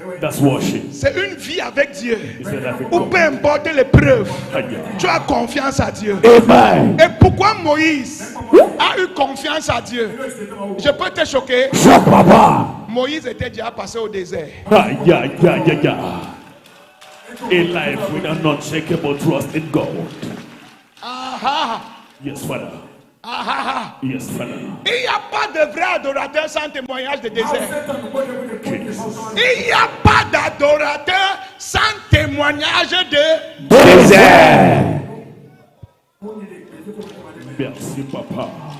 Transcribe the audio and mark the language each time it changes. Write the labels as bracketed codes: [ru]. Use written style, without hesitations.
[en] That's worship. [fr] C'est une vie avec Dieu. Ou peu importe l'épreuve, tu as confiance à Dieu. Amen. Et pourquoi Moïse a eu confiance à Dieu? Je peux te choquer. Choc, papa. Moïse était déjà passé au désert. [en] A life with an unshakable trust in God. Ah, Yes, Father. ah. Yes, Father. [fr] Il n'y a pas de vrai adorateur sans témoignage de désert. Il n'y a pas d'adorateur sans témoignage de Désert. Merci, Papa.